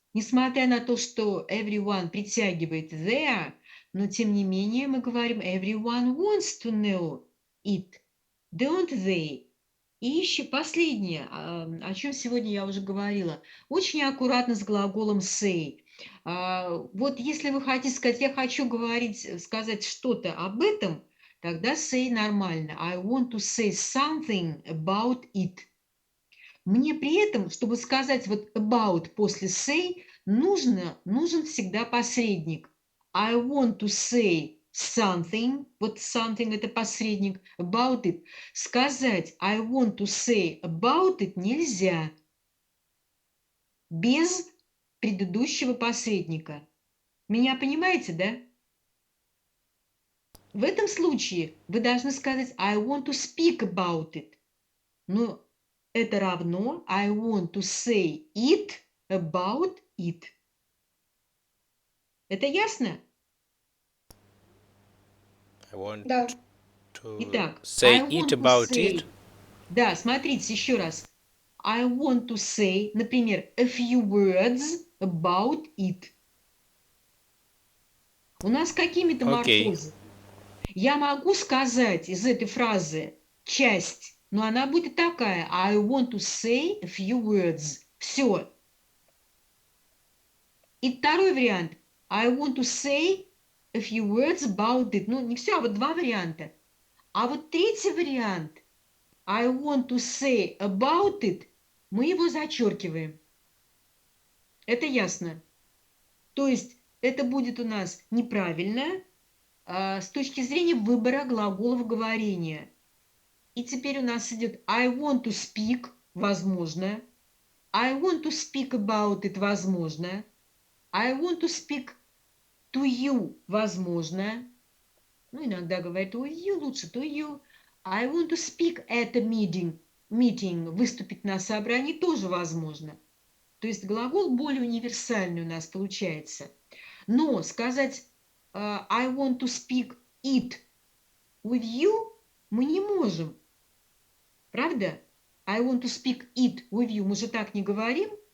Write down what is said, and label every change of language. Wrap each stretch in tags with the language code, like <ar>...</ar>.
<ru>Несмотря на то, что</ru> <en>everyone</en> <ru>притягивает</ru> <en>there,</en> <ru>но тем не менее мы говорим</ru> <en>everyone wants to know it. Don't they?</en> <ru>И еще последнее, о чем сегодня я уже говорила. Очень аккуратно с глаголом say. Вот если вы хотите сказать, я хочу сказать что-то об этом, тогда say нормально.</ru> <en>I want to say something about it.</en> <ru>Мне при этом, чтобы сказать вот about после say, нужен всегда посредник.</ru> <en>I want to say something,</en> <ru>вот</ru> <en>something</en> <ru>это посредник,</ru> <en>about it.</en> <ru>Сказать</ru> <en>I want to say about it</en> <ru>нельзя без предыдущего посредника. Меня понимаете, да? В этом случае вы должны сказать</ru> <en>I want to speak about it.</en> <ru>Но это равно</ru> <en>I want to say it about it.</en> <ru>Это ясно?</ru> <en>I want</en> <ru>Да.</ru> <en>to</en> <ru>Итак,</ru> <en>say I want to about say. it.</en> <ru>Да, смотрите еще раз.</ru> <en>I want to say, например, a few words about it.</en> <ru>У нас какие метаморфозы? Я могу сказать из этой фразы часть, но она будет такая.</ru> <en>I want to say a few words. Все.</en> <ru>И второй вариант.</ru> <en>I want to say a few words about it.</en> <ru>Ну, не все, а вот два варианта. А вот третий вариант.</ru> <en>I want to say about it.</en> <ru>Мы его зачеркиваем. Это ясно. То есть это будет у нас неправильно с точки зрения выбора глаголов говорения. И теперь у нас идет</ru> <en>I want to speak,</en> <ru>возможно.</ru> <en>I want to speak about it, возможно. I want to speak to you,</en> <ru>возможно. Ну, иногда говорят</ru> <en>with you,</en> <ru>лучше</ru> <en>to you. I want to speak at a meeting,</en> <ru>выступить на собрании тоже возможно. То есть глагол более универсальный у нас получается. Но сказать</ru> <en>I want to speak it with you</en> <ru>мы не можем. Правда?</ru> <en>I want to speak it with you.</en> <ru>Мы же так не говорим.</ru>